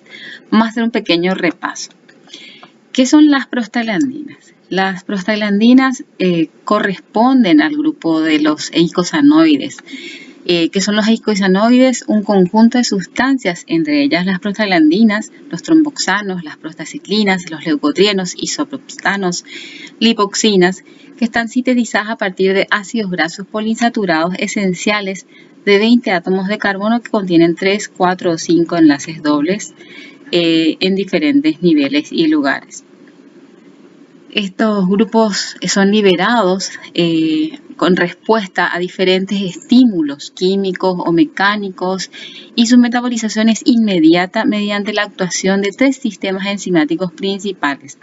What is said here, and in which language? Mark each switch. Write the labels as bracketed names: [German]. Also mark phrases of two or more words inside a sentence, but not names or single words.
[Spanish] Vamos a hacer un pequeño repaso. ¿Qué son las prostaglandinas? Las prostaglandinas corresponden al grupo de los eicosanoides. ¿Qué son los eicosanoides? Un conjunto de sustancias, entre ellas las prostaglandinas, los tromboxanos, las prostaciclinas, los leucotrienos, isoprostanos, lipoxinas, que están sintetizadas a partir de ácidos grasos poliinsaturados esenciales de 20 átomos de carbono que contienen 3, 4 o 5 enlaces dobles en diferentes niveles y lugares. Estos grupos son liberados con respuesta a diferentes estímulos químicos o mecánicos y su metabolización es inmediata mediante la actuación de 3 sistemas enzimáticos principales.